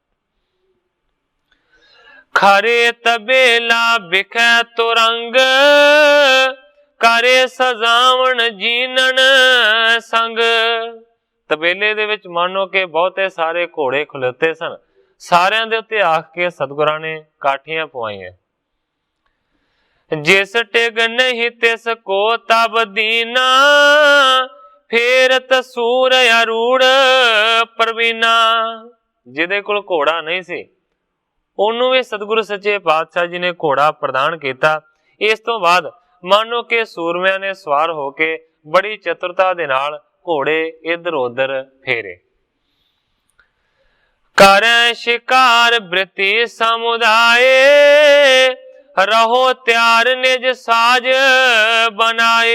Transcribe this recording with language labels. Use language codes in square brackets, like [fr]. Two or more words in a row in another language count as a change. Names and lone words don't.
[bra] खरे तबेला बिखै तुरंग, करे सजावण जीनन संग। [pa] ਤਬੇਲੇ ਦੇ ਵਿਚ ਮਾਨੋ ਕੇ ਬਹੁਤੇ ਸਾਰੇ ਘੋੜੇ ਖਲੋਤੇ ਸਨ। ਸਾਰਿਆਂ ਦੇ ਉੱਤੇ ਆਖ ਕੇ ਸਤਿਗੁਰਾਂ ਨੇ ਕਾਠੀਆਂ ਪਵਾਈਆਂ। [bra] जिस टिग नहीं तिस को तब दीना, फेरत सूर अरूढ़ प्रवीना। [pa] ਜਿਹਦੇ ਕੋਲ ਘੋੜਾ ਨਹੀਂ ਸੀ ਉਹਨੂੰ ਵੀ ਸਤਿਗੁਰੂ ਸੱਚੇ ਪਾਤਸ਼ਾਹ ਜੀ ਨੇ ਘੋੜਾ ਪ੍ਰਦਾਨ ਕੀਆ। ਇਸ ਤੋਂ ਬਾਦ ਮਾਨੋ ਕੇ सूरमिਆਂ ਨੇ ਸਵਾਰ ਹੋਕੇ ਬੜੀ ਚਤੁਰਤਾ ਦੇ ਨਾਲ ਘੋੜੇ ਇਧਰ ਉਧਰ ਫੇਰੇ। [bra] करै शिकार बृति समुदाय, रहो त्यार निज साज बनाए।